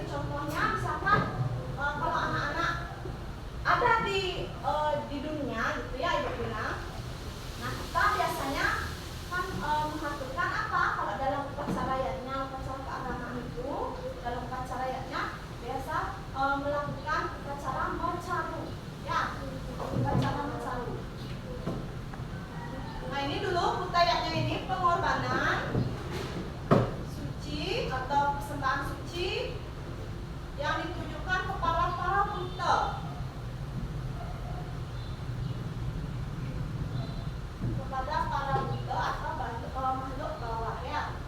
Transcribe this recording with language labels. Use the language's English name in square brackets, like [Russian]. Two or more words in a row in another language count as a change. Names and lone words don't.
[Indonesian] Contohnya misalkan kalau anak-anak ada di dunia gitu, ya, ibu bilang. Nah, kita biasanya kan melakukan apa? Kalau dalam upacara keagamaan itu, dalam upacara biasa melakukan upacara mecaru, ya, upacara mecaru. Nah, ini dulu buteyatnya ini pengorbanan suci atau persembahan suci yang ditujukan kepada para buta. Kepada para buta atau makhluk bawah, ya.